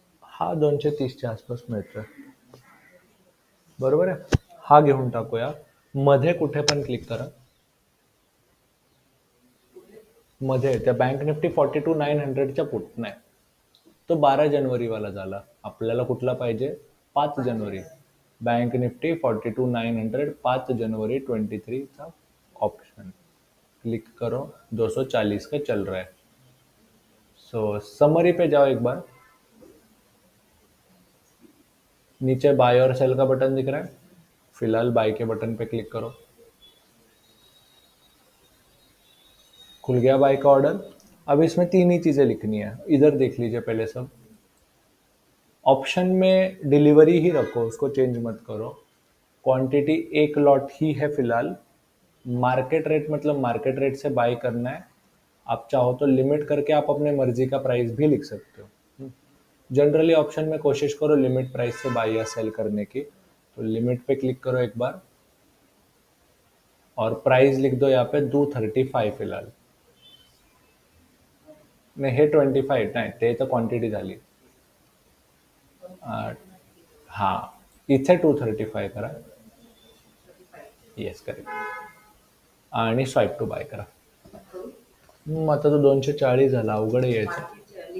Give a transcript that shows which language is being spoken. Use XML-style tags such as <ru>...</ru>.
<mr>हा 230च्या आसपास मिळतोय, बरोबर आहे. हा घेऊन टाकूया. मध्ये कुठे पण क्लिक करा. मध्ये त्या बँक निफ्टी 42,900च्या पुट नाही, तो 12 जानेवारी वाला झाला. आपल्याला कुठला पाहिजे, 5 जानेवारी.</mr> <hi>बैंक निफ्टी 42,900 5 जनवरी 23 का ऑप्शन क्लिक करो. 240 का चल रहा है. सो समरी पे जाओ एक बार. नीचे बाय और सेल का बटन दिख रहा है, फिलहाल बाय के बटन पे क्लिक करो. खुल गया बाय का ऑर्डर. अब इसमें तीन ही चीजें लिखनी है, इधर देख लीजिए पहले सब. ऑप्शन में डिलीवरी ही रखो, उसको चेंज मत करो. क्वांटिटी एक लॉट ही है फिलहाल. मार्केट रेट मतलब मार्केट रेट से बाय करना है. आप चाहो तो लिमिट करके आप अपने मर्जी का प्राइस भी लिख सकते हो. जनरली ऑप्शन में कोशिश करो लिमिट प्राइस से बाय या सेल करने की. तो लिमिट पे क्लिक करो एक बार और प्राइस लिख दो यहाँ पे 235 फिलहाल.</hi> <mr>नाही, हे 25 नाही, ते तर क्वांटिटी झाली. हा, इथे 235 करा. Yes, correct. आणि स्वाईप टू बाय करा. आता तो 240 झाला, अवघड आहे यायचं.</mr>